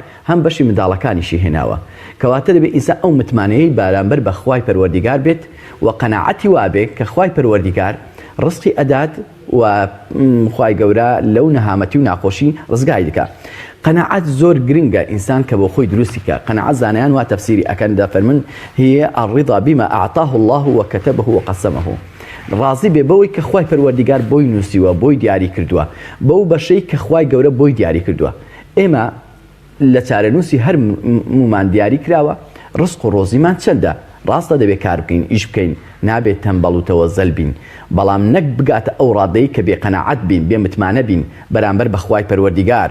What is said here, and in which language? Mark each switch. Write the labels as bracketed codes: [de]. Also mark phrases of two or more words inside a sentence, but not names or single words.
[ckb] هەم بەشی منداڵەکانیشی هێناوە کەواتە دەبێت ئینسان ئەو متمانەیەی بارامبەر بە خوای پەروەردیگار بێت و قەناعەتی وابێت کە خوای پەروەردیگار ڕزقی ئەدات و خوای گەورە لەو نەهامەتی و ناخۆشی ڕزگای دکات. قەناعەت زۆر گرنگە ئینسان کە بۆ خۆی دروستی کە قەناعەت زانایان وا تەفسیری ئەکەن دەفەرمن [ar] هي الرضا بما أعطاه الله وكتبه وقسمه [ckb] ڕازی بێ بەوەی کە خوای پەروەردیگار بۆی نووسیوە بۆی دیاری کردووە بەو بەشەی کە خوای گەورە بۆی دیاری کردووە. ئێمە لە چارەنووسی هەر مومان دیاری کراوە ڕزق و ڕۆزیمان چەندە ڕاستە دەبێت کار بکەین ئیش بکەین نابێت تەنبەڵ و تەوەزەل بین بەڵام نەک بگاتە ئەو ڕادەی کە بێ قەناعەت بین بێ متمانە بین بەرامبەر بە خوای پەروەردیگار.